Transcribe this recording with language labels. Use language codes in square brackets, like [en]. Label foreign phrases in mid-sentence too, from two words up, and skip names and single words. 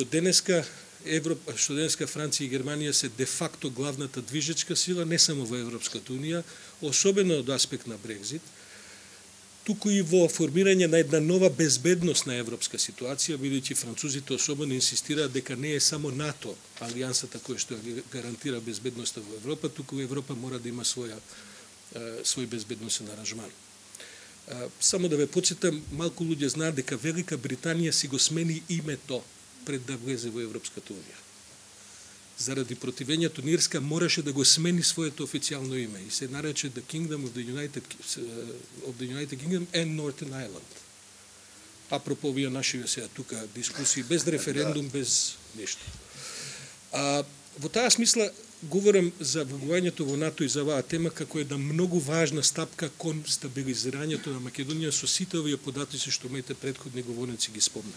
[mk] денеска Франција и Германија се де факто главната движечка сила не само во Европската унија, особено од аспект на Брекзит, туку и во формирање на една нова безбедносна европска ситуација, бидејќи французите особено инсистираат дека не е само НАТО алијансата која што гарантира безбедноста во Европа, туку Европа мора да има свој безбедносен аранжман. Само да ве потсетам, малку луѓе знаат дека Велика Британија си го смени името пред да влезе во Европската унија. Заради противењето на Ирска мораше да го смени своето официјално име и се нарече The Kingdom of the United Kingdom and Northern Ireland. Апропо вие нашиве сега тука дискусии без референдум, без ништо. Во таа смисла говорам за влегувањето во НАТО и за оваа тема како една многу важна стапка кон стабилизирањето на Македонија со сите овие податоци што моите претходни говорници ги спомнаа.